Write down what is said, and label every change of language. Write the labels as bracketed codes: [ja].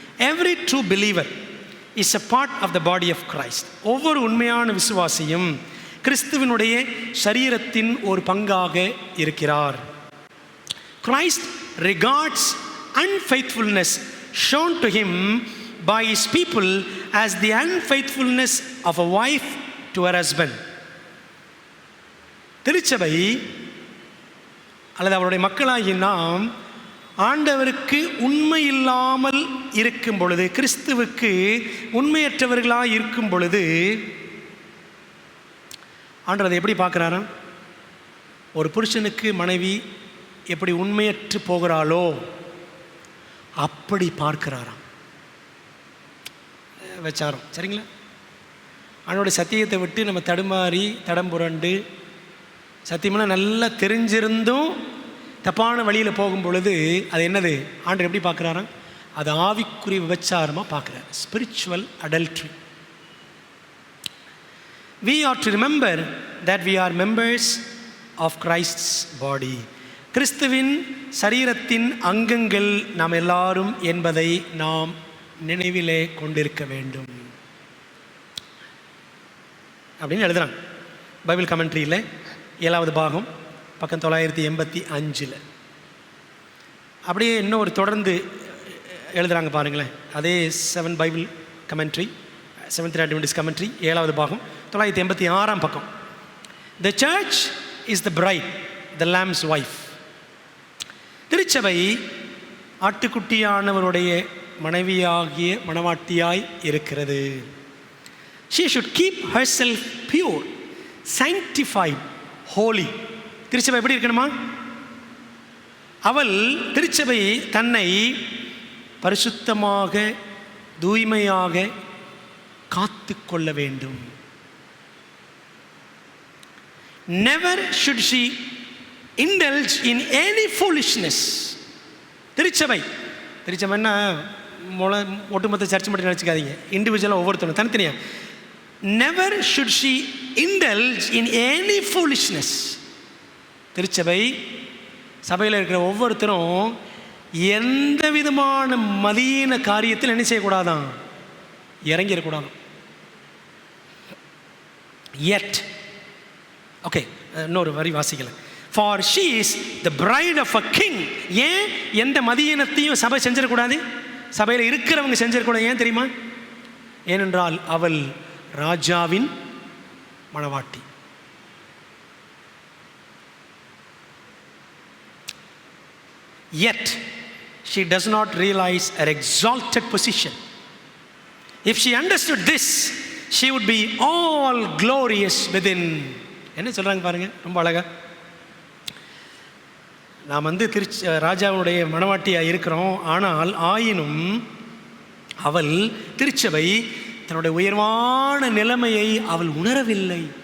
[en] Every true believer is a part of the body of Christ. [ta] ஒவ்வொரு உண்மையான விசுவாசியும் கிறிஸ்துவினுடைய சரீரத்தின் ஒரு பங்காக இருக்கிறார். [en] Christ regards unfaithfulness shown to him by his people as the unfaithfulness of a wife to her husband. [ta] திருச்சபை அல்லது அவருடைய மக்களாகி நாம் ஆண்டவருக்கு உண்மை இல்லாமல் இருக்கும் பொழுது, கிறிஸ்துவுக்கு உண்மையற்றவர்களாக இருக்கும் பொழுது ஆண்டவர் அதை எப்படி பார்க்குறாராம்? ஒரு புருஷனுக்கு மனைவி எப்படி உண்மையற்று போகிறாளோ அப்படி பார்க்கிறாராம். வச்சாரம் சரிங்களா? அவனுடைய சத்தியத்தை விட்டு நம்ம தடுமாறி தடம் புரண்டு, சத்தியமெல்லாம் நல்லா தெரிஞ்சிருந்தும் தப்பான வழியில் போகும் பொழுது அது என்னது? ஆண்டவர் எப்படி பார்க்குறாராம்? அது ஆவிக்குரிய விபச்சாரமாக பார்க்குறார். [en] Spiritual adultery. We are to remember that we are members of Christ's body. [ta] கிறிஸ்துவின் சரீரத்தின் அங்கங்கள் நாம் எல்லாரும் என்பதை நாம் நினைவிலே கொண்டிருக்க வேண்டும் அப்படின்னு எழுதுறாங்க பைபிள் கமெண்ட்ரியில் 7வது பாகம் பக்கம் 985. அப்படியே இன்னொரு தொடர்ந்து எழுதுகிறாங்க பாருங்களேன். அதே 7 Bible commentary, 7th Adventist commentary 7வது பாகம் 986 பக்கம். [en] The church is the bride, the lamb's wife. [ta] திருச்சபை ஆட்டுக்குட்டியானவருடைய மனைவியாகிய மணவாட்டியாய் இருக்கிறது. [en] She should keep herself pure, sanctified, holy. [ta] திருச்சபை எப்படி இருக்கணுமா? அவள் திருச்சபை தன்னை பரிசுத்தமாக தூய்மையாக காத்து கொள்ள வேண்டும். [en] Never should she indulge in any foolishness. [ta] திருச்சபைன்னா ஒட்டுமொத்த சர்ச் மட்டும் நினச்சிக்காதீங்க, இண்டிவிஜுவலாக ஒவ்வொருத்தரும் தனித்தனியாக. [en] Never should she indulge in any foolishness. [ta] திருச்சபை சபையில் இருக்கிற ஒவ்வொருத்தரும் எந்த விதமான மதியீன காரியத்தில் என்ன செய்யக்கூடாதான்? இறங்கிடக்கூடாதான். Yet, ஓகே, இன்னொரு வரி வாசிக்கல. [en] For she is the bride of a king. [ta] ஏன் எந்த மதியீனத்தையும் சபை செஞ்சிடக்கூடாது? சபையில் இருக்கிறவங்க செஞ்சிடக்கூடாது. ஏன் தெரியுமா? ஏனென்றால் அவள் ராஜாவின் மணவாட்டி. [en] Yet she does not realize her exalted position. If she understood this, she would be all glorious within. [ta] என்ன சொல்கிறாங்க பாருங்க, ரொம்ப அழகா. நாம் ராஜாவுடைய மணவாட்டியாக இருக்கிறோம். ஆனால் ஆயினும் அவள் திருச்சபை தன்னுடைய உயர்வான நிலைமையை அவள் உணரவில்லை.